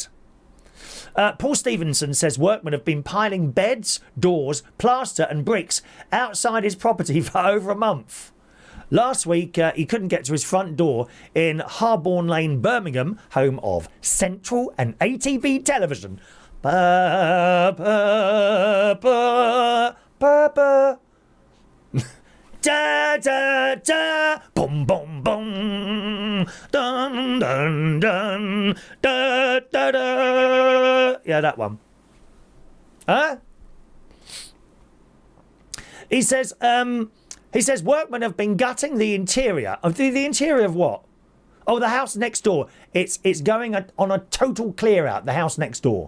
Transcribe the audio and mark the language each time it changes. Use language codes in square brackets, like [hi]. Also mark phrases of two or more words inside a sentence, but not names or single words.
[en] Paul Stevenson says workmen have been piling beds, doors, plaster and bricks outside his property for over a month. Last week, he couldn't get to his front door in Harborne Lane, Birmingham, home of Central and ATV Television. Ba, ba, ba, ba, ba. Da, da, da, boom, boom, boom, dun, dun, dun, da, da, da. Yeah, that one. Huh? He says workmen have been gutting the interior. Of the interior of what? Oh, the house next door. It's going on a total clear out, the house next door.